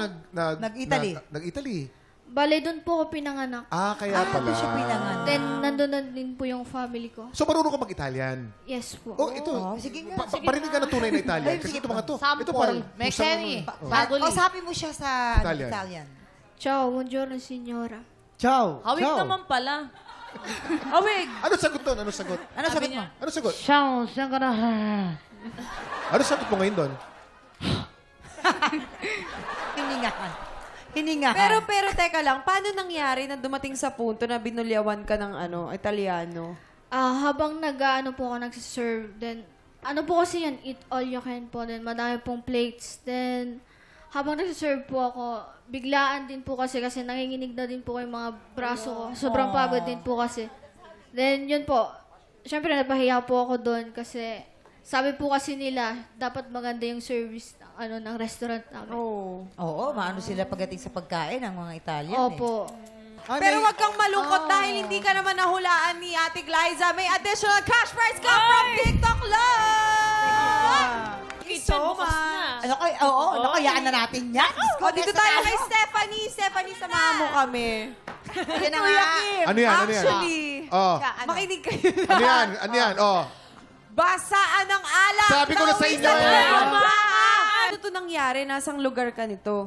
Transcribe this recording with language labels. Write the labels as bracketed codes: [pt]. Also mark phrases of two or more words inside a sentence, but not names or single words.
[tl] Nag-Italy? Nag-Italy? Bale, doon po ako pinanganak. Kaya pala. Doon siya pinanganak. Then, nandun na din po yung family ko. So, marunong ka mag-Italian? Yes po. Oh, ito. Sige nga. Parinig ka na tunay na Italian. Ay, Kasi sige ito mga to. Sample. Ito parang... Mexemi. Kausapin mo siya sa Italian. Italian. [it] Ciao, buongiorno signora. [tl] Ciao. Hawig Ciao. naman pala. Awig! Ano sagot doon? Ano sagot? Ano sagot mo? Ano sagot? [it] Ciao, signora. [tl] Ano sagot mo ngayon doon? Hiningahan. Hiningahan. Pero teka lang, paano nangyari na dumating sa punto na binulyawan ka ng Italiano? Habang nag-ano po ako nagsiserve, then, ano po kasi yan, [en] eat all you can po. [tl] Then, madami pong plates. Then, habang nagsiserve po ako, biglaan din po kasi nanginginig na din po yung mga braso ko. Sobrang pagod din po kasi. Then, yun po. Siyempre, napahiya po ako doon kasi sabi po kasi nila, dapat maganda yung service ng restaurant namin. Oh. Oo, maano sila pagdating sa pagkain ng mga Italian Opo. Pero wag kang malungkot dahil hindi ka naman nahulaan ni Ate Glyza. [en] May additional cash prize ka from TikTok Love! Thank you so much. [tl] Ano kay, oo, nakayaan na natin yan. O, dito tayo kay Stephanie. Stephanie, samahan mo kami. Yan na nga. Ano yan? Ano yan? Actually, Oh. makinig kayo na. Ano yan? Ano yan? Oh. Basaan ng alak. Sabi ko na sa inyo eh. Ano to nangyari? Nasang lugar ka nito?